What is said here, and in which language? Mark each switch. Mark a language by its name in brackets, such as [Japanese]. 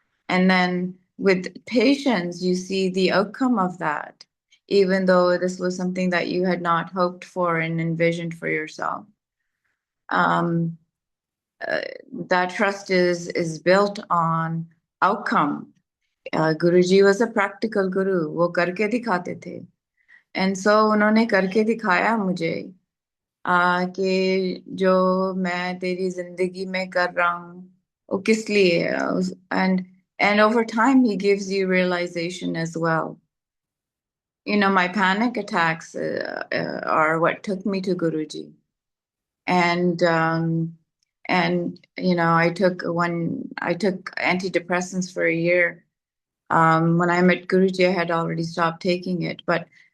[English] And then with patience, you see the outcome of that, even though this was something that you had not hoped for and envisioned for yourself. That trust is built on outcome. Guruji was a practical guru. [Hindi] वो करके दिखाते थे. [English] And so [Hindi] उन्होंने करके दिखाया मुझे कि जो मैं तेरी जिंदगी में कर रहा हूँ वो किस लिए है. [English] And over time he gives you realization as well. My panic attacks are what took me to Guruji. And I took antidepressants for a year. When I met Guruji, I had already stopped taking it, but